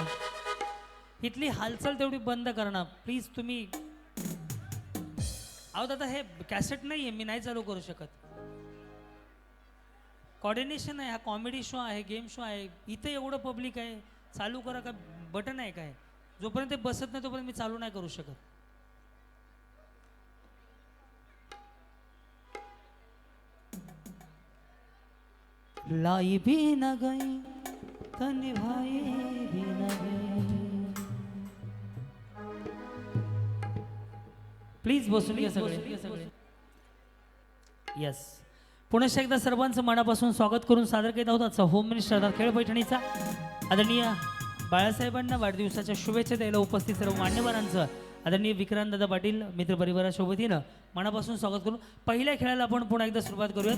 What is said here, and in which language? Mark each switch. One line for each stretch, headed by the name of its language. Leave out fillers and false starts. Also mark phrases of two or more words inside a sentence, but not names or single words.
Marathi: इथली हालचाल तेवढी बंद करणं प्लीज तुम्ही. अहो दादा हे कॅसेट नाही आहे, मी नाही चालू करू शकत. कॉर्डिनेशन आहे, हा कॉमेडी शो आहे, गेम शो आहे, इथे एवढं पब्लिक आहे, चालू करा का बटन आहे काय? जोपर्यंत ते बसत नाही तोपर्यंत मी चालू नाही करू शकत.
Hindi: लाई भी न गई तो निभाई भी न गई.
Marathi: प्लीज बसून घ्या सगळे. यस, पुन्हा एकदा सर्वांचं मनापासून स्वागत करून सादर करीत आहोत आजचा होम मिनिस्टर खेळ पैठणीचा. आदरणीय बाळासाहेबांना वाढदिवसाच्या शुभेच्छा द्यायला उपस्थित सर्व मान्यवरांचं आदरणीय विक्रांतदादा पाटील मित्रपरिवाराच्या वतीनं मनापासून स्वागत करून पहिल्या खेळाला आपण पुन्हा एकदा सुरुवात करूयात.